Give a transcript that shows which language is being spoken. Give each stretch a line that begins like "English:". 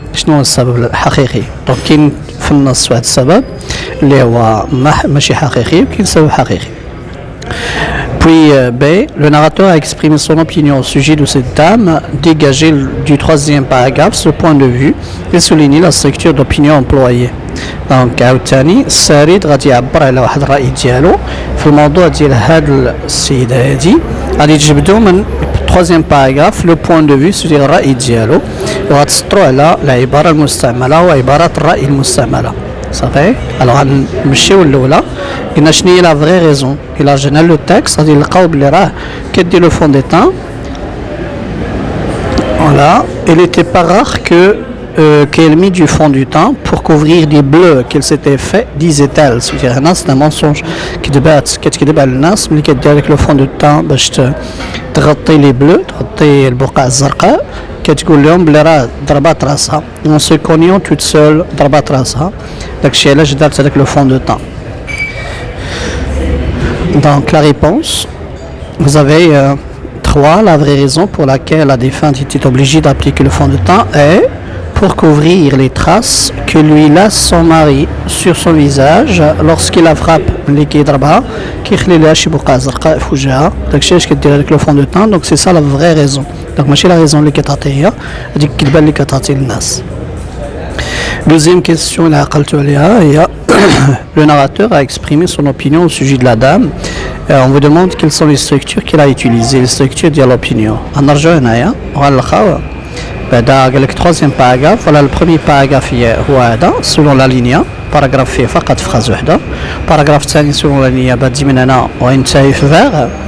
Arabic: شنو هو السبب الحقيقي؟ دونك كاين في النص واحد السبب اللي هو ماشي حقيقي وكاين سبب حقيقي.
French: Puis B, le narrateur a exprimé son opinion au sujet de cette dame, dégagé du troisième paragraphe ce point de vue et souligné la structure d'opinion employée. Donc
Arabic: عاوتاني السارد غادي يعبر على واحد الرأي ديالو في الموضوع ديال هاد السيدة هادي غادي تجبدو من
French: troisième paragraphe le point de vue sur
Arabic: الرأي ديالو وغتسطرو على العبارة المستعملة وعبارة الرأي المستعملة. صافي. الوغ غنمشيو الاولى قلنا شنو هي لا فري ريزون. الى جينا لو تكست غادي نلقاو بلي راه كدير لو فون دي تان.
French: Voilà, il n'était pas rare qu'elle mit du fond du teint pour couvrir des bleus qu'elle s'était fait, disait-elle. C'est-à-dire c'est un mensonge
Arabic: كتكذب على الناس ملي كدير لك لو فون دو تان باش تغطي لي بلو تغطي البقع الزرقاء كتقول لهم بلي راه ضربات راسها اون سو كونيون توت سول ضربات راسها داكشي علاش دارت هذاك لو فون دو تان.
French: Donc la réponse, vous avez 3. La vraie raison pour laquelle la défunte était obligée d'appliquer le fond de teint est pour couvrir les traces que lui laisse son mari sur son visage lorsqu'il la frappe
Arabic: اللي كيضربها كيخلي لها شي بقع زرقاء في وجهها. داكشي علاش كدير هذاك لو فون دو تان. دونك سي سا لا فري ريزون. دونك ماشي لا ريزون اللي كتعطي هي هذيك الكذبه اللي كتعطي للناس.
French: Deuxième question
Arabic: اللي عقلتو عليها هي
French: le narrateur a exprimé son opinion au sujet de la dame. On vous demande quelles sont les structures qu'il a utilisées, les structures de l'opinion.
Arabic: غنرجعو هنايا وغنلقاو بعدا قال لك
French: troisième paragraphe. Voilà le premier paragraphe
Arabic: هو هذا
French: selon la ligne.
Arabic: paragraphe فيه فقط فراز وحده. paragraphe الثاني
French: selon la ligne
Arabic: بادي من هنا وينتهي في فيغ.